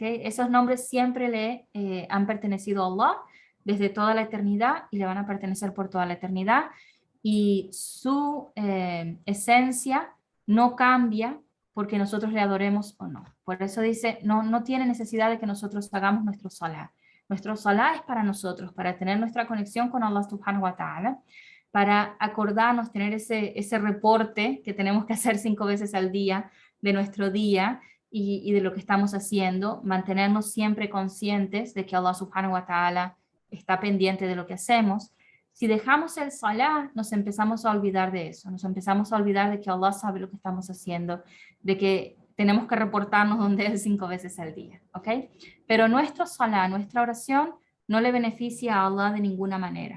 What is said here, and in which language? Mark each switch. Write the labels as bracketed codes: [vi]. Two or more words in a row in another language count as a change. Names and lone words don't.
[es] Esos nombres siempre le han pertenecido a Allah desde toda la eternidad y le van a pertenecer por toda la eternidad. Y su esencia no cambia porque nosotros le adoremos o no. Por eso dice, no tiene necesidad de que nosotros hagamos nuestro salah. Nuestro salah es para nosotros, para tener nuestra conexión con Allah [ar] سبحانه وتعالى, [es] para acordarnos, tener ese reporte que tenemos que hacer 5 veces al día de nuestro día y de lo que estamos haciendo, mantenernos siempre conscientes de que Allah [ar] سبحانه وتعالى [es] está pendiente de lo que hacemos. Si dejamos el salah, nos empezamos a olvidar de eso, nos empezamos a olvidar de que Allah sabe lo que estamos haciendo, de que tenemos que reportarnos donde Él 5 veces al día, ¿ok? Pero nuestro salah, nuestra oración, no le beneficia a Allah de ninguna manera.